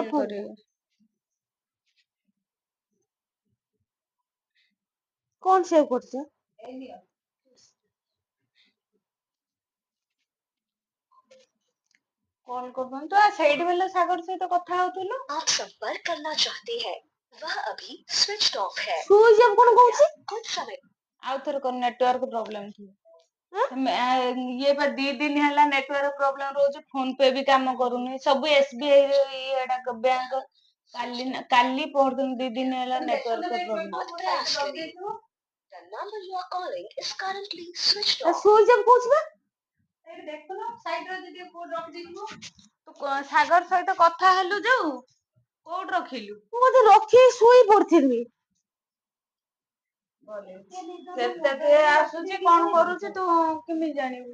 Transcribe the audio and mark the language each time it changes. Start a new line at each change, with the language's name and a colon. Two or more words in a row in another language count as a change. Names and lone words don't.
Odia: ଫୋନ୍ ଟା। କରିବି। କଣ ସେଭ୍ କରୁଛ? କଲ୍ କରୁଛନ୍ତି ତ ସେଇଠି ବେଲେ ସାଗର ସହିତ କଥା ହଉଥିଲୁ।
Hindi: आप संपर्क करना चाहते हैं वह अभी
English: switch off
Hindi: है।
English: switch off
Odia: କଣ କହୁଛି?
Hindi: कुछ समय
Odia: ଆଉ ଥରେ କଣ
English: network problem
Odia: ଆଁ? ଥିବ। ଇଏ ବା 2 ଦିନ ହେଲା
English: network problem
Odia: ରହୁଛି। ଫୋନ ପେ ବି କାମ କରୁନି। ସବୁ SBI ର ଇଏଟା ବ୍ୟାଙ୍କ କାଲି ପହରଦିନ 2 ଦିନ ହେଲା ନେଟୱାର୍କ
Hindi: मत प्रयास करिए।
Odia: ପ୍ରୋବ୍ଲେମ।
English: The number you are calling is currently switched off। switch off
Odia: କହୁଛି ବା। ଦେଖୁନ ସାଇଡରେ ଯଦି କୋଉଠି ରଖିଦେଇଥିବ। ତୁ ସାଗର ସହିତ କଥା ହେଲୁ ଯୋଉ କୋଉଠି ରଖିଲୁ? ମୁଁ ବୋଧେ ରଖି ଶୋଇ ପଡିଥିଲି। କେତେ କିଏ ଆସୁଛି କଣ କରୁଛି ତୁ କେମିତି ଜାଣିବୁ?